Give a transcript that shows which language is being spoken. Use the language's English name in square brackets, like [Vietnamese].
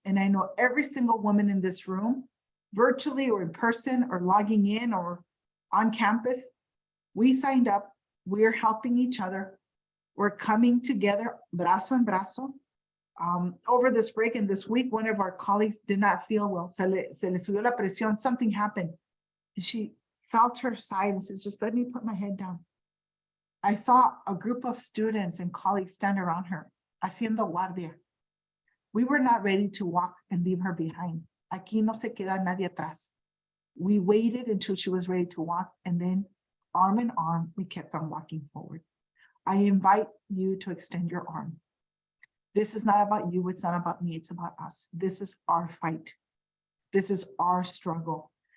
[English] And I know every single woman in this room, virtually or in person or logging in or on campus, we signed up, we're helping each other. We're coming together, [Spanish] brazo en brazo. [English] Over this break and this week, one of our colleagues did not feel well. [Spanish] Se le subió la presión, [English] something happened. And she felt her side and said, just let me put my head down. I saw a group of students and colleagues stand around her, [Spanish] haciendo guardia. [English] We were not ready to walk and leave her behind. [Spanish] Aquí no se queda nadie atrás. [English] We waited until she was ready to walk, and then arm in arm, we kept on walking forward. I invite you to extend your arm. This is not about you, it's not about me, it's about us. This is our fight. This is our struggle.